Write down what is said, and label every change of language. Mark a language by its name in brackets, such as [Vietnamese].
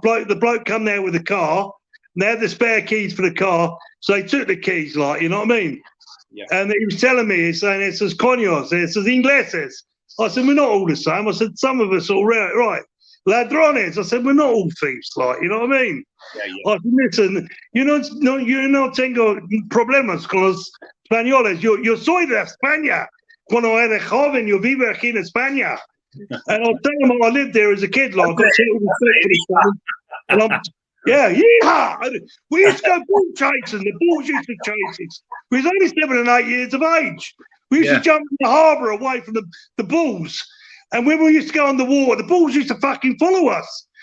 [English] The bloke come there with a car. And they had the spare keys for the car. So they took the keys, like, you know what I mean? Yeah. And he was telling me, he's saying, it says [Spanish] coños, [English] it says [Spanish] ingleses. [English] I said, we're not all the same. I said, some of us are right. [Spanish] Ladrones. [English] I said, we're not all thieves, like, you know what I mean? Yeah. I said, listen, you [Spanish] no tengo problemas con los españoles. Yo soy de España. Cuando era joven, yo vivo aquí en España. [English] And I'll tell them I lived there as a kid, like, I got to and I'm, yeehaw! We used to go bull chasing. The bulls used to chase us. We was only 7 and 8 years of age. We used to jump in the harbour away from the bulls. And when we used to go on the water, the bulls used to fucking follow us.